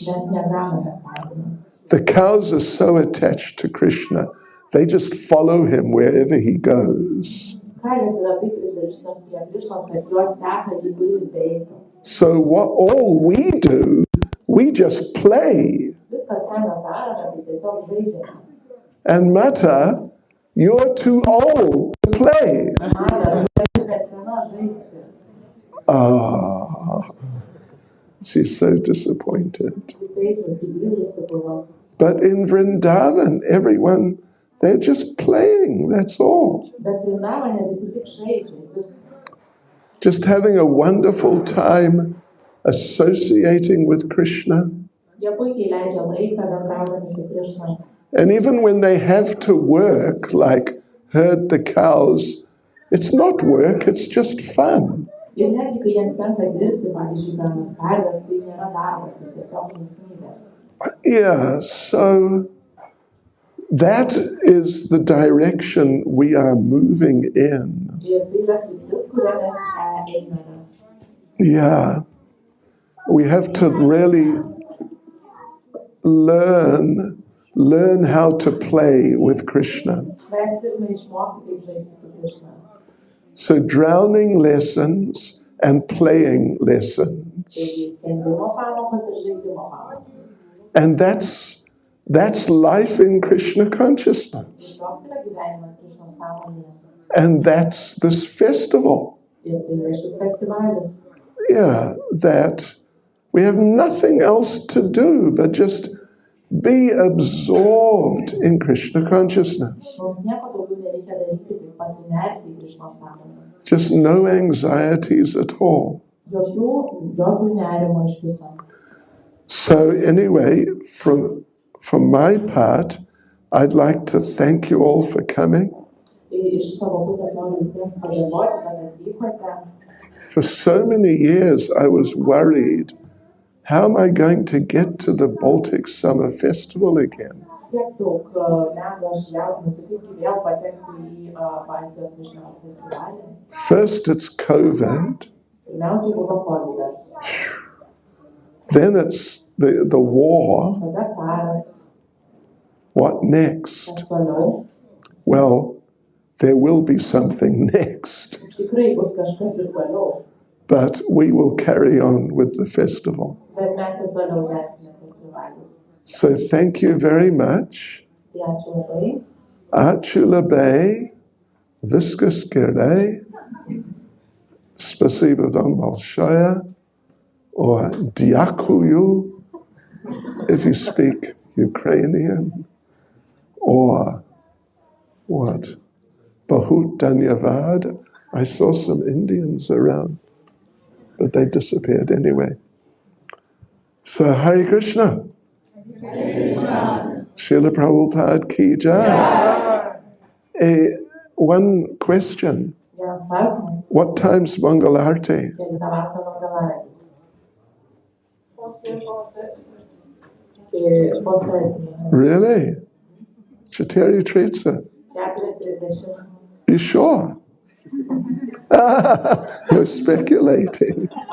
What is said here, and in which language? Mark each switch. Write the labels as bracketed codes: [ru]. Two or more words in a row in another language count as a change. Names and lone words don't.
[lt] Mes neganome karvių. [en] The cows are so attached to Krishna, they just follow him wherever he goes. [lt] Karvės yra taip prisirištos prie Krišnos, kad juos seka, į kur jis beitų. [en] So what all we do, we just play. [lt] Viskas, ką mes darome, tai tiesiog žaidžiame. [en] And Mata, you're too old to play. [lt] Mata, tu esi per sena žaisti. [en] Ah, she's so disappointed. [lt] Taip nusivylusi buvo. [en] But in Vrindavan, everyone, they're just playing, that's all. [lt] Bet Vrindavane visi tik žaidžia, viskas. [en] Just having a wonderful time associating with Krishna. [lt] Jie puikiai leidžia laiką bendraudami su Krišna. [en] And even when they have to work, like herd the cows, it's not work, it's just fun. [lt] Ir netgi, kai jiems tenka dirbti, pavyzdžiui, ganant karves, tai nėra darbas, tai tiesiog linksmybės. [en] Yeah, so that is the direction we are moving in. [lt] Ir tai yra kryptis, kuria mes einame. [en] Yeah, we have to really learn how to play with Krishna. [lt] Mes turime išmokti, kaip žaisti su Krishna. [en] So drowning lessons and playing lessons. [lt] Taigi skendimo pamokos ir žaidimo pamokos. [en] And that's life in Krishna consciousness. [lt] Toks yra gyvenimas Krishnos sąmonėje. [en] And that's this festival. [lt] Ir tai yra šis festivalis. [en] Yeah, that we have nothing else to do but just be absorbed in Krishna consciousness. [lt] Mums nieko daugiau nereikia daryti, tik pasinerti į Krishnos sąmonę. [en] Just no anxieties at all. [lt] Jokių nerimo iš viso. [en] So anyway, from my part, I'd like to thank you all for coming. [lt] Iš savo pusės noriu visiems padėkoti, kad atvykote. [en] For so many years, I was worried, how am I going to get to the Baltics Summer Festival again? [lt] Tiek daug metų aš jaudinuosi, kaip vėl pateksiu į Baltijos žiemos festivalį. [en] First it's COVID. [lt] Pirmiausia buvo kovidas. [en] Then it's the war. [lt] Tada karas. [en] What next? [lt] Kas toliau? [en] Well, there will be something next. [lt] Tikrai bus kažkas ir toliau. [en] But we will carry on with the festival. [lt] Bet mes ir toliau tęsime festivalius. [en] So thank you very much. [lt] Tai ačiū labai. Ačiū labai. Viskas gerai. [ru] Спасибо вам большое. [en] Or дякую, if you speak Ukrainian. Or what? [hi] बहुत धन्यवाद. [en] I saw some Indians around, but they disappeared anyway. So Hare Krishna. [hi] Srila Prabhupada ki jai. [en] One question. [lt] Vienas klausimas. [en] What time's Mangalarti? [lt] Kelintą valandą Mangalartis? 4:30. [ru] Really? Четыре тридцать. 4:30. [en] You sure? You're speculating.